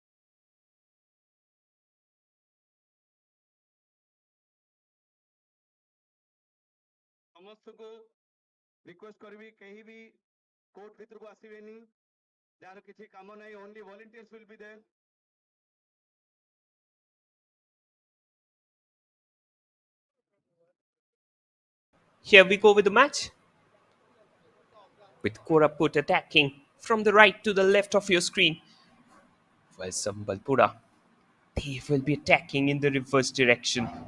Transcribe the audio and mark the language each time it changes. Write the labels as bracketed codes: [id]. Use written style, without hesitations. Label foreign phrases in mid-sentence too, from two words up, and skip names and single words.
[or] ସମସ୍ତଙ୍କୁ ରିକ୍ୱେଷ୍ଟ କରିବି କେହି ବି କୋର୍ଟ ଭିତରକୁ ଆସିବେନି ଯାହାର କିଛି କାମ ନାହିଁ [en] only volunteers will be there. Here we go with the match, with Koraput attacking from the right to the left of your screen, while Sambalpura, they will be attacking in the reverse direction.